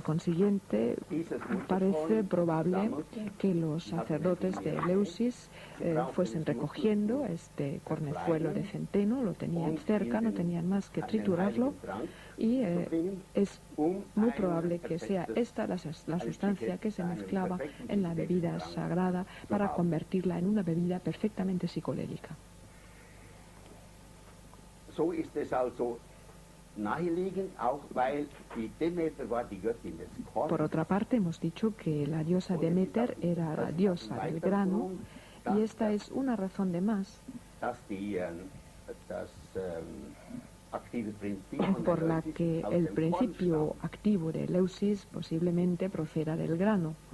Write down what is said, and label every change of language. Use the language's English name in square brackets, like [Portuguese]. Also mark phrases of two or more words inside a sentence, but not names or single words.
[Spanish] consiguiente parece probable que los sacerdotes de Eleusis fuesen recogiendo este cornezuelo de centeno, lo tenían cerca, no tenían más que triturarlo, y es muy probable que sea esta la sustancia que se mezclaba en la bebida sagrada para convertirla en una bebida perfectamente psicodélica. [German] So ist es also naheliegend, auch weil die Demeter war die Göttin des Korns. [Spanish] Por otra parte, hemos dicho que la diosa Demeter era la diosa del grano, y esta es una razón de más por la que el principio activo de Eleusis posiblemente proceda del grano.